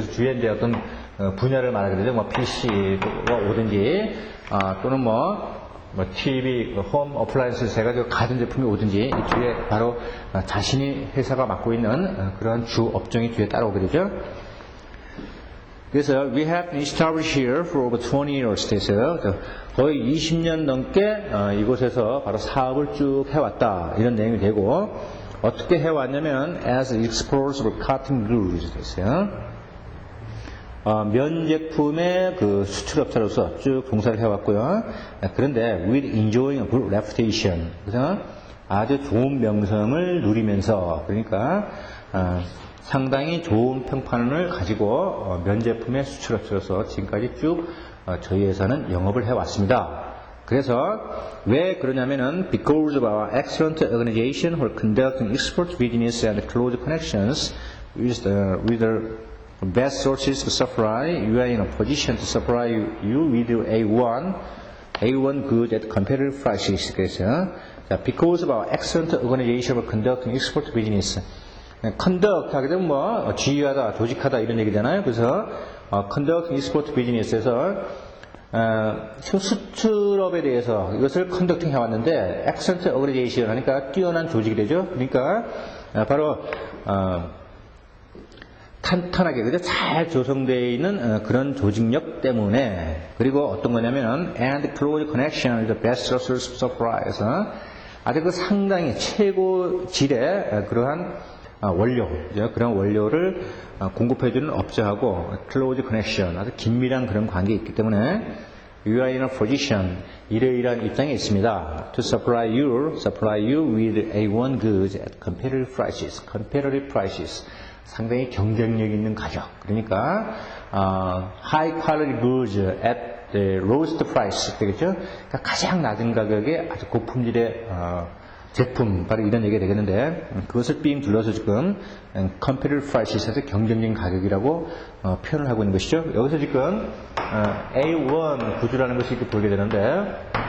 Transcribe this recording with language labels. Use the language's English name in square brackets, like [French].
[Korean] 그래서 주위에 이제 어떤 분야를 말하게 되죠. 뭐 PC가 오든지 또는 뭐 TV, 홈 어플라이언스 해가지고 가전제품이 오든지 이 뒤에 바로 자신이 회사가 맡고 있는 그러한 주 업종이 뒤에 따라오게 되죠. [English] 그래서 we have been established here for over 20 years [Korean] 돼서요. 거의 20년 넘게 이곳에서 바로 사업을 쭉 해왔다 이런 내용이 되고 어떻게 해왔냐면 [English] as exporters of cotton goods [Korean] 됐어요. 면 제품의 그 수출업자로서 쭉 종사를 해왔고요. 그런데 [English] with enjoying a good reputation [Korean] 그래서 아주 좋은 명성을 누리면서 그러니까 상당히 좋은 평판을 가지고 면 제품의 수출업자로서 지금까지 쭉 저희 회사는 영업을 해왔습니다. 그래서 왜 그러냐면은 [English] because of our excellent organization for conducting export business and close connections with the best sources to supply, you are in a position to supply you with A1 goods at competitive prices. 그래서 because of our excellent organization for conducting export business, conduct [Korean] 하게 되면 뭐 지휘하다, 조직하다 이런 얘기잖아요. 그래서 [English] conducting export business [Korean] 에서 수출업에 대해서 이것을 컨덕팅 해왔는데 [English] excellent organization [Korean] 하니까 뛰어난 조직이 되죠. 그러니까 바로 탄탄하게 그죠? 잘 조성되어 있는 그런 조직력 때문에 그리고 어떤 거냐면 [English] and close connection with the best sources of supply [Korean] 에서 아주 그 상당히 최고질의 그러한 원료, 그런 원료를 공급해주는 업자하고 [English] close connection, [Korean] 아주 긴밀한 그런 관계에 있기 때문에 [English] you are in a position, [Korean] 이러이러한 입장에 있습니다. [English] To supply you with A1 goods at competitive prices, [Korean] 상당히 경쟁력 있는 가격. 그러니까 [English] high quality goods at the lowest price [Korean] 되겠죠. 그러니까 가장 낮은 가격에 아주 고품질의 제품, 바로 이런 얘기가 되겠는데, 그것을 삥 둘러서 지금, [English] competitive prices [Korean] 에서 경쟁적인 가격이라고 표현을 하고 있는 것이죠. 여기서 지금, A1 구조라는 것이 이렇게 보게 되는데,